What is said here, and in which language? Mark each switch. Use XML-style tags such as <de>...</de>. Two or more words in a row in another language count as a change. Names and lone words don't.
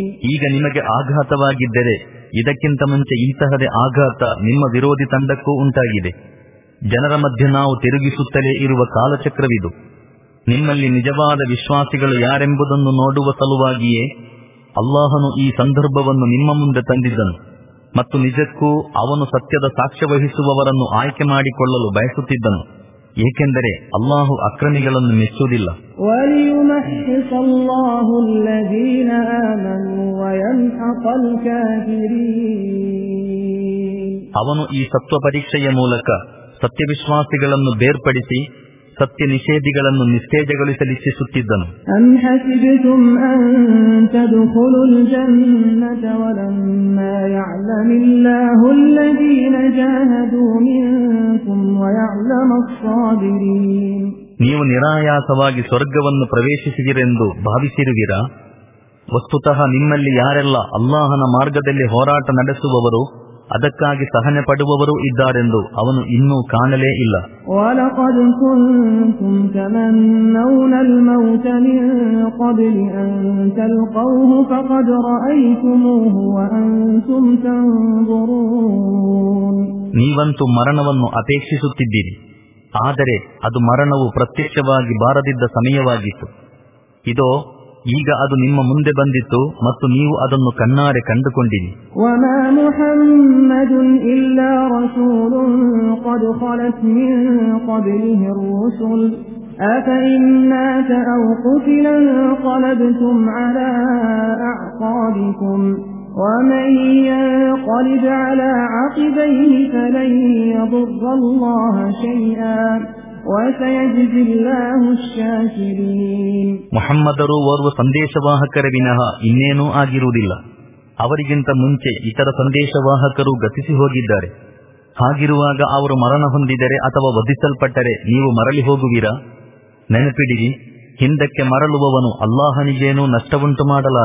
<kn>ಈಗ ನಿಮಗೆ ಆಘಾತವಾಗಿದ್ದರೆ ಇದಕ್ಕಿಂತ ಮುಂಚೆ ಇಂತಹದೇ ಆಘಾತ ನಿಮ್ಮ ವಿರೋಧಿ ತಂಡಕ್ಕೂ ಉಂಟಾಗಿದೆ. ಜನರ ಮಧ್ಯೆ ನಾವು ತಿರುಗಿಸುತ್ತಲೇ ಇರುವ ಕಾಲಚಕ್ರವಿದು. ನಿಮ್ಮಲ್ಲಿ ನಿಜವಾದ ವಿಶ್ವಾಸಿಗಳು ಯಾರೆಂಬುದನ್ನು ನೋಡುವ ಸಲುವಾಗಿಯೇ ಅಲ್ಲಾಹನು ಈ ಸಂದರ್ಭವನ್ನು ನಿಮ್ಮ ಮುಂದೆ ತಂದಿದ್ದನು ಮತ್ತು ನಿಜಕ್ಕೂ ಅವನು ಸತ್ಯದ ಸಾಕ್ಷ್ಯ ವಹಿಸುವವರನ್ನು ಆಯ್ಕೆ ಮಾಡಿಕೊಳ್ಳಲು ಬಯಸುತ್ತಿದ್ದನು, ಏಕೆಂದರೆ ಅಲ್ಲಾಹು ಅಕ್ರಮಿಗಳನ್ನು ಮೆಚ್ಚುವುದಿಲ್ಲ.</kn> <ar>وَلِيُمَحِّصَ اللَّهُ الَّذِينَ آمَنُوا وَيَمْحَقَ الْكَافِرِينَ</ar> <kn>ಅವನು ಈ ಸತ್ವ ಪರೀಕ್ಷೆಯ ಮೂಲಕ ಸತ್ಯವಿಶ್ವಾಸಿಗಳನ್ನು ಬೇರ್ಪಡಿಸಿ ಸತ್ಯ ನಿಷೇಧಿಗಳನ್ನು ನಿಸ್ತೇಜಗೊಳಿಸಲಿಚ್ಛಿಸುತ್ತಿದ್ದನು.</kn> <ar>أَمْ حَسِبْتُمْ أَن تَدْخُلُوا الْجَنَّةَ وَلَمَّا يَعْلَمِ اللَّهُ الَّذِينَ جَاهَدُوا مِنكُمْ وَيَعْلَمَ الصَّابِرِينَ</ar> <kn>ನೀವು ನಿರಾಯಾಸವಾಗಿ ಸ್ವರ್ಗವನ್ನು ಪ್ರವೇಶಿಸಿದಿರೆಂದು ಭಾವಿಸಿರುವಿರಾ? ವಸ್ತುತಃ ನಿಮ್ಮಲ್ಲಿ ಯಾರೆಲ್ಲ ಅಲ್ಲಾಹನ ಮಾರ್ಗದಲ್ಲಿ ಹೋರಾಟ ನಡೆಸುವವರು, ಅದಕ್ಕಾಗಿ ಸಹನೆ ಪಡುವವರು ಇದ್ದಾರೆಂದು ಅವನು ಇನ್ನೂ ಕಾಣಲೇ ಇಲ್ಲ.</kn> <ar>وَلَقَدْ كُنْتُمْ تَمَنَّوْنَ الْمَوْتَ مِنْ قَبْلِ أَنْ تَلْقَوْهُ فَقَدْ رَأَيْتُمُوهُ وَأَنْتُمْ تَنْظُرُونَ</ar> <kn>ನೀವಂತೂ ಮರಣವನ್ನು ಅಪೇಕ್ಷಿಸುತ್ತಿದ್ದೀರಿ, ಆದರೆ ಅದು ಮರಣವು ಪ್ರತ್ಯಕ್ಷವಾಗಿ ಬಾರದಿದ್ದ ಸಮಯವಾಗಿತ್ತು. ಇದೋ ಈಗ ಅದು ನಿಮ್ಮ ಮುಂದೆ ಬಂದಿತ್ತು ಮತ್ತು ನೀವು ಅದನ್ನು ಕಣ್ಣಾರೆ ಕಂಡುಕೊಂಡಿರಿ.</kn> <ar>وَمَا مُحَمَّدٌ إِلَّا رَسُولٌ قَدْ خَلَتْ مِنْ قَبْلِهِ الرُّسُلُ أَفَإِنْ مَاتَ أَوْ قُتِلَ انقَلَبْتُمْ عَلَى أَعْقَابِكُمْ وَمَنْ يَنقَلِبْ عَلَى عَقِبَيْهِ فَلَنْ يَضُرَّ اللَّهَ شَيْئًا وَسَيَجْزِي اللَّهُ الشَّاكِرِينَ</ar> <kn>ಮುಹಮ್ಮದರು ಓರ್ವ ಸಂದೇಶವಾಹಕರ ವಿನಃ ಇನ್ನೇನೂ ಆಗಿರುವುದಿಲ್ಲ. ಅವರಿಗಿಂತ ಮುಂಚೆ ಇತರ ಸಂದೇಶವಾಹಕರು ಗತಿಸಿ ಹೋಗಿದ್ದಾರೆ. ಹಾಗಿರುವಾಗ ಅವರು ಮರಣ ಹೊಂದಿದರೆ ಅಥವಾ ವಧಿಸಲ್ಪಟ್ಟರೆ ನೀವು ಮರಳಿ ಹೋಗುವಿರಾ? ನೆನಪಿಡಿರಿ, ಹಿಂದಕ್ಕೆ ಮರಳುವವನು ಅಲ್ಲಾಹನಿಗೇನೂ ನಷ್ಟವುಂಟು ಮಾಡಲಾರ.</kn>